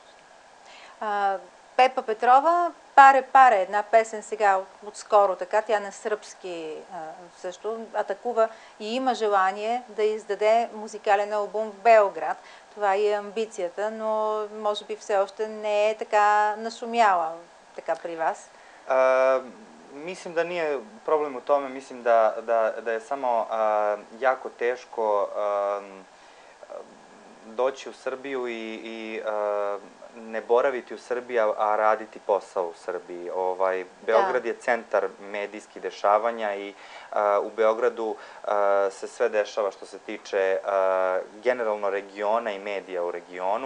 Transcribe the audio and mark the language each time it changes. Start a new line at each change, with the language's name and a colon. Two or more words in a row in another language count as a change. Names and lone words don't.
Bulgarian: Пепа Петрова, Паре, една песен сега отскоро, така, тя на сръбски също атакува и има желание да издаде музикален албум в Белград. Това е амбицията, но може би все още не е така нашумяла така при вас.
Serbian: Mislim da nije problem u tome, mislim da je samo jako teško doći u Srbiju i ne boraviti u Srbiji, a raditi posao u Srbiji. Beograd je centar medijskih dešavanja i u Beogradu se sve dešava što se tiče generalno regiona i medija u regionu.